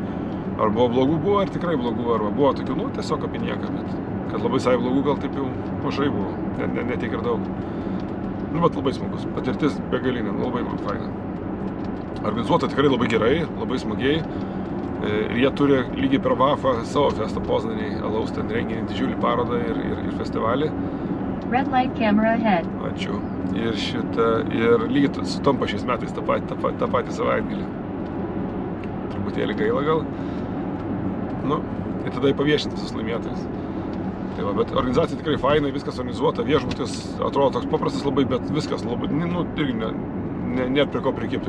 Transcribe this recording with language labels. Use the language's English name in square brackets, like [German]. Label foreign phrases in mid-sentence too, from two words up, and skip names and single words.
[Lithuanian] Ar buvo blogų, buvo, ar tikrai blogų, arba buvo tokių, nu, tiesiog apie nieką, bet kad labai sai blogų gal taip jau mažai buvo, ne tiek ir daug. Nu, bet labai smagus, patirtis begalinė, labai faina. Organizuota tikrai labai gerai, labai smagiai. Ir jie turi lygiai per VAFą savo Festo Poznanį alaus ten renginį, didžiulį parodą ir festivalį. [English] Red light camera ahead. [Lithuanian] Ačiū. Ir lygiai sutampa šiais metais tą patį savaitgalį. Truputėlį gaila gal. Nu, ir tada paviešinti visus laimėtojus. Tai va, bet organizacija tikrai fainai, viskas organizuota, viešbutis atrodo toks paprastas labai, bet viskas labai, nu, irgi net prie ko prikipti.